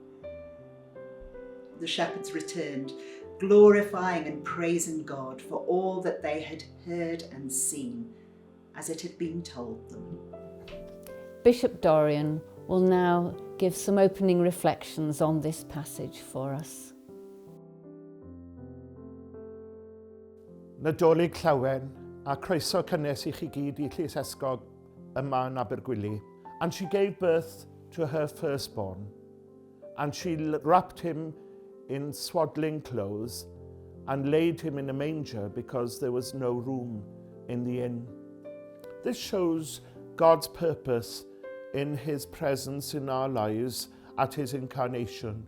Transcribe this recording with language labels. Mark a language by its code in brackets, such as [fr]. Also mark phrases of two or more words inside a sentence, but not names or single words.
[en] The shepherds returned, glorifying and praising God for all that they had heard and seen, as it had been told them. Bishop Dorian will now give some opening reflections on this passage for us. [cy] Nadolig llawen a croeso cynnes i chi gyd I Llys Esgog yma yn Abergwili. [en] And she gave birth to her firstborn, and she wrapped him in swaddling clothes and laid him in a manger because there was no room in the inn. This shows God's purpose in his presence in our lives at his incarnation.